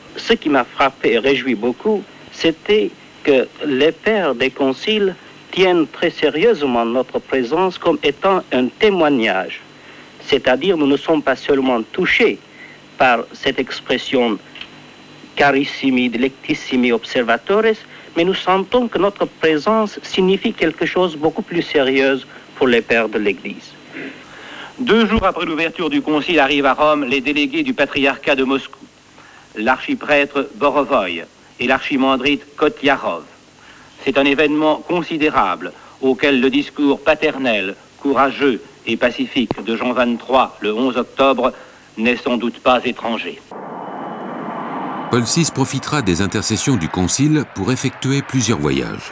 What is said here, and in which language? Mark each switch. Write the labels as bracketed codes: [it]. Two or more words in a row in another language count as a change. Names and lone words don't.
[fr] ce qui m'a frappé et réjoui beaucoup, c'était que les pères des conciles tiennent très sérieusement notre présence comme étant un témoignage. C'est-à-dire, nous ne sommes pas seulement touchés par cette expression [la] carissimi, delectissimi observatores, [fr] mais nous sentons que notre présence signifie quelque chose de beaucoup plus sérieux pour les pères de l'Église. 2 jours après l'ouverture du concile arrivent à Rome les délégués du patriarcat de Moscou, l'archiprêtre Borovoï et l'archimandrite Kotyarov. C'est un événement considérable auquel le discours paternel, courageux et pacifique de Jean XXIII le 11 octobre n'est sans doute pas étranger. Paul VI profitera des intercessions du concile pour effectuer plusieurs voyages.